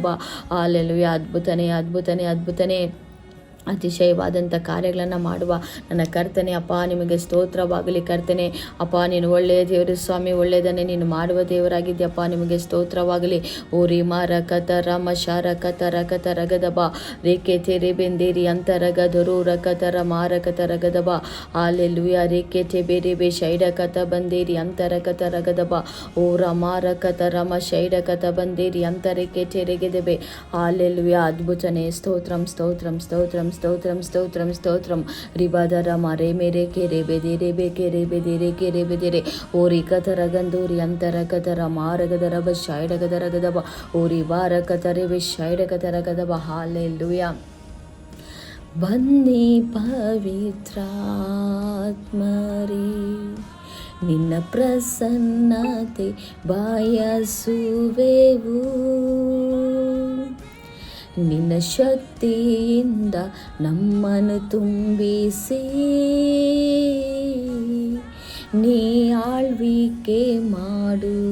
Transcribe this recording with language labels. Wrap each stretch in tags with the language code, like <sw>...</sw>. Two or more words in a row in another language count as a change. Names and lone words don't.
<kn>ಹಾಲೆಲೂಯಾ. ಅದ್ಭುತನೇ ಅದ್ಭುತನೇ ಅದ್ಭುತನೇ ಅತಿಶಯವಾದಂಥ ಕಾರ್ಯಗಳನ್ನು ಮಾಡುವ ನನ್ನ ಕರ್ತನೆ ಅಪ್ಪ ನಿಮಗೆ ಸ್ತೋತ್ರವಾಗಲಿ. ಕರ್ತನೆ ಅಪ್ಪ ನೀನು ಒಳ್ಳೆಯ ದೇವರು ಸ್ವಾಮಿ, ಒಳ್ಳೆಯದನ್ನೇ ನೀನು ಮಾಡುವ ದೇವರಾಗಿದ್ದೆಯಪ್ಪ, ನಿಮಗೆ ಸ್ತೋತ್ರವಾಗಲಿ. ಓರಿ ಮಾರ ಕತರ ಮಶಾರ ಕತರ ಕತರಗದಬ ರೇಕೆ ತೆರೆ ಬೆಂದೇರಿ ಅಂತರಗದರು ರಕತರ ಮಾರ ಕತರಗದಬ. ಹಾಲೆಲೂಯಾ. ರೇಕೆ ಚೆಬೆರೆ ಬೆ ಶೈಡ ಕತ ಬಂದೇರಿ ಅಂತರ ಕತರಗದಬ ಓರ ಮಾರ ಕತರ ಮ ಶೈಡ ಕತ ಬಂದೇರಿ ಅಂತರಕ್ಕೆ ಚೆರೆಗೆದೆಬೆ. ಹಾಲೆಲೂಯಾ. ಅದ್ಭುತನೇ. ಸ್ತೋತ್ರಂ ಸ್ತೋತ್ರಂ ಸ್ತೋತ್ರಂ ಸ್ತೋತ್ರಂ ಸ್ತೋತ್ರಂ ಸ್ತೋತ್ರಂ. ರಿಬಾದರ ಮರೆ ಮೇರೆ ಕೆರೆ ಬೆದೆರೆ ಬೇಕೆರೆ ಬೆದೆರೆ ಕೆರೆ ಬೆದೆರೆ ಓರಿ ಕತರ ಗಂದೂರಿ ಅಂತರ ಕತರ ಮಾರಗದರ ಬ ಶೈಡಗದರ ಗದಬ ಓರಿ ಬಾರ ಕತರೆ ಬೆ ಶೈಡಗದರ ಗದಬ. ಹಾಲೆಲೂಯಾ. ಬನ್ನಿ ಪವಿತ್ರಾತ್ಮರೇ, ನಿನ್ನ ಪ್ರಸನ್ನತೆ ಬಯಸುವೆವು, ನಿನ್ನ ಶಕ್ತಿಯಿಂದ ನಮ್ಮನ್ನು ತುಂಬಿಸಿ ನೀ ಆಳ್ವಿಕೆ ಮಾಡು.</kn>